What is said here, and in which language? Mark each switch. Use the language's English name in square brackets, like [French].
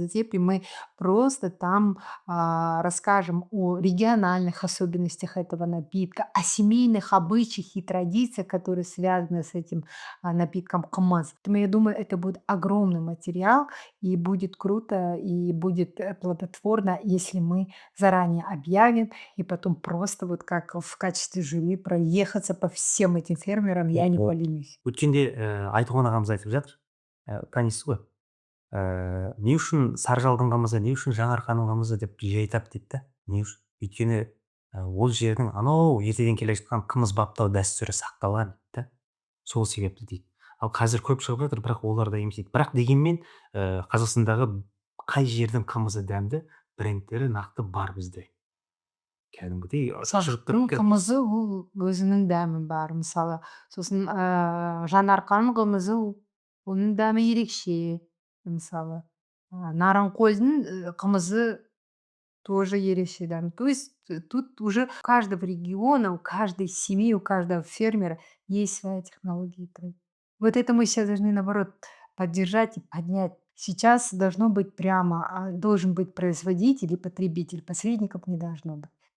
[Russian] И мы просто там расскажем о региональных особенностях этого напитка, о семейных обычаях и традициях, которые связаны с этим напитком кмаз. Поэтому я думаю, это будет огромный материал, и будет круто, и будет плодотворно, если мы заранее объявим, и потом просто вот как в качестве жюри проехаться по всем этим фермерам, я не поленюсь. [Kazakh] Өткенде айтуған ағамыз айтып жатыр, танисыз ғой, не үшін саржалдың қымызы, не үшін жаңарқаның қымызы деп жиі айтады дейді да. Не үшін? Өйткені ол жердің анау ертеден келе жатқан қымыз баптау дәстүрі сақталған дейді да. Сол себепті дейді. Ал қазір көп шығып жатыр, бірақ олар да емес дейді. Бірақ дегенмен Қазақстандағы қай жердің қымызы дәмді брендтері нақты бар бізде. Кәдімгідей шашырып Сазықтың тұрып қымызы ол өзінің дәмі бар. Мысалы, сосын жанарқан қымызы оның дәмі ерекше. Мысалы, Нарынқолдың қымызы тоже ерекше дәм. [Russian] То есть тут уже у каждого региона, у каждой семьи, у каждого фермера есть своя технология. Вот это мы сейчас должны, наоборот, поддержать и поднять. Сейчас должно быть прямо, должен быть производитель и потребитель, посредников не должно быть.